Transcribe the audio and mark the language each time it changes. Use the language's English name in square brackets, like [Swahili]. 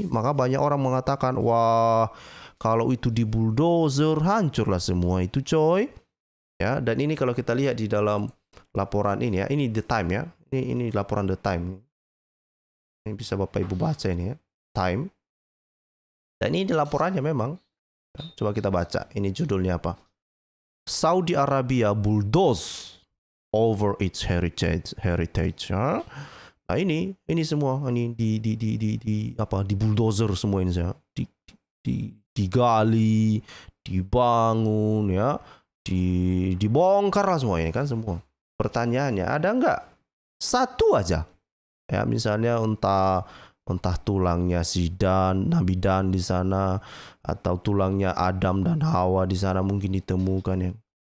[Indonesian] Maka banyak orang mengatakan, wah, kalau itu di bulldozer hancurlah semua itu, coy. Ya, dan ini kalau kita lihat di dalam laporan ini ya, ini The Time ya. Ini laporan The Time. Ini bisa Bapak Ibu baca ini ya. Time. Dan ini laporannya memang. Coba kita baca. Ini judulnya apa? [English] Saudi Arabia bulldoze over its heritage. [Indonesian] Ya. Nah ini semua ini di bulldozer semua ini ya. Digali, dibangun ya, dibongkar lah semua ini kan semua. Pertanyaannya ada nggak satu aja ya, misalnya entah tulangnya si Nabi Dan di sana, atau tulangnya Adam dan Hawa di sana mungkin ditemukan ya.